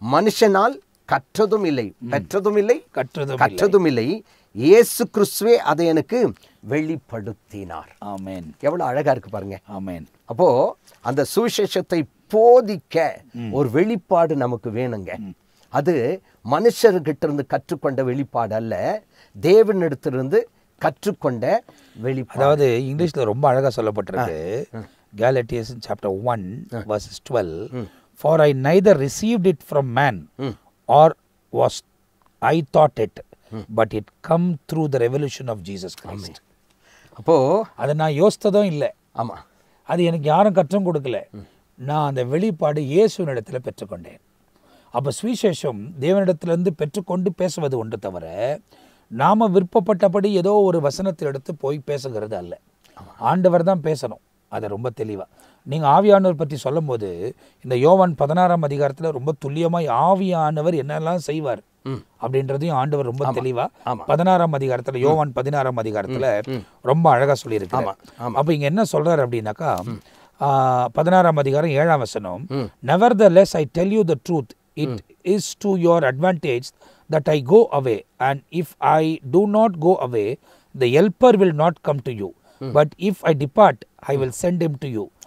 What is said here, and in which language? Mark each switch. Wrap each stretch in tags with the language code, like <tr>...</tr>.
<ta>மனுஷனால் கற்றதும் இல்லை, பெற்றதும் இல்லை, கற்றதும் இல்லை, இயேசு கிறிஸ்துவே அதை எனக்கு வெளிப்படுத்தினார். ஆமென். எவ்வளவு அழகா இருக்கு பாருங்க. ஆமென். அப்போ அந்த சுவிசேஷத்தை போதிக்க ஒரு வெளிப்பாடு நமக்கு வேணுங்க. அது மனுஷர்கிட்ட இருந்து கற்றுக்கொண்ட வெளிப்பாடு அல்ல, தேவனிடத்திலிருந்து கற்றுக்கொண்ட வெளிப்பாடு. அதாவது இங்கிலீஷ்ல ரொம்ப அழகா சொல்லப்பட்டிருக்கு.</ta> <en>Galatians chapter 1 verses 12, for I neither received it from man or was I taught it, but it come through the revelation of Jesus Christ.</en> <ta>அப்போ அதை நான் யோசித்ததும் இல்லை. ஆமா, அது எனக்கு யாரும் கற்றும் கொடுக்கல. நான் அந்த வெளிப்பாடு இயேசுவினிடத்தில் பெற்றுக்கொண்டேன். அப்போ சுவிசேஷம் தேவனிடத்திலிருந்து பெற்றுக்கொண்டு பேசுவது ஒன்று தவிர, நாம விருப்பப்பட்டபடி ஏதோ ஒரு வசனத்தில் எடுத்து போய் பேசுகிறது அல்ல. ஆண்டவர் தான் பேசணும். அதை ரொம்ப தெளிவாக நீங்கள் ஆவியானவர் பற்றி சொல்லும் போது, இந்த யோவான் 16ஆம் அதிகாரத்தில் ரொம்ப துல்லியமாய் ஆவியானவர் என்னெல்லாம் செய்வார் அப்படின்றதையும் ஆண்டவர் ரொம்ப தெளிவா 16ஆம் அதிகாரத்துல, யோவான் 16ஆம் அதிகாரத்துல ரொம்ப அழகா சொல்லியிருக்காரு. அப்ப இங்க என்ன சொல்றாரு அப்படின்னாக்கா, 16ஆம் அதிகாரம் 7ஆம் வசனம்,</ta> <en>nevertheless I tell you the truth, it is to your advantage that I go away, and if I do not go away, the helper will not come to you, but if I depart, I will send him to you.</en>